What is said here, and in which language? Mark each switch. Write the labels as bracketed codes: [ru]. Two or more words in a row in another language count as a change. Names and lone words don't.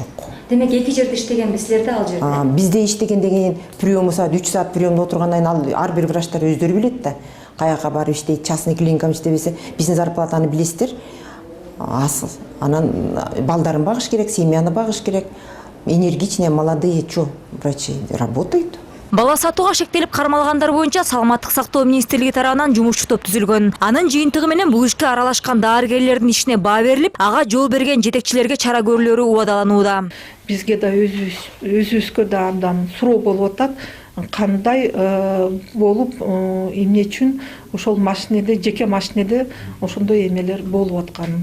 [ky] Демек эки жерде иштеген силерде ал жерде? Бизде иштеген деген приёму саат 3 саат приёмда отургандан кийин ал ар бир врачтар өздөрү билет да. Каяка барып иштейт, частный клиникада иштебесе, биздин зарплатаны билесиздер. Анан балдарын багыш керек, семьяны багыш керек. [ru] Энергичные, молодые, врачи работают. [ky] Бала сатууга шектелип кармалгандар боюнча Саламаттык сактоо министрлиги тарабынан жумушчу топ түзүлгөн. Анын жыйынтыгы менен бул ишке аралашкан дарыгерлердин ишине баа берилип, ага жол берген жетекчилерге чара көрүлөрү убадаланууда. Бизге да өзүбүзгө да андан суроо болуп атат. Кандай болуп, эмне үчүн ошол машинеде, жеке машинеде ошондой эмелер болуп аткан.